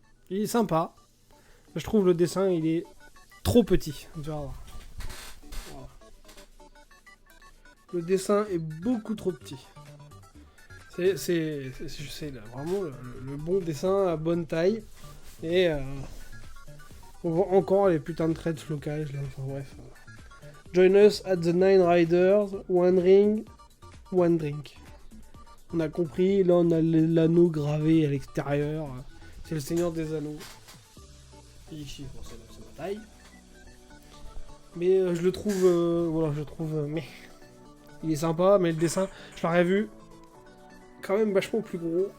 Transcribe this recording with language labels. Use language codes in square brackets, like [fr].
[fr] Il est sympa. Je trouve le dessin, il est trop petit. Tu vas voir. Voilà. Le dessin est beaucoup trop petit. Je sais, là, vraiment le bon dessin à bonne taille. Et on voit encore les putains de traits de flocage là, enfin bref. [en] Join us at the Nine Riders, one ring, one drink. [fr] On a compris, là on a l'anneau gravé à l'extérieur. C'est le Seigneur des Anneaux. Et ici, bon, c'est ma taille. Mais je le trouve, voilà, mais il est sympa, mais le dessin, je l'aurais vu quand même vachement plus gros.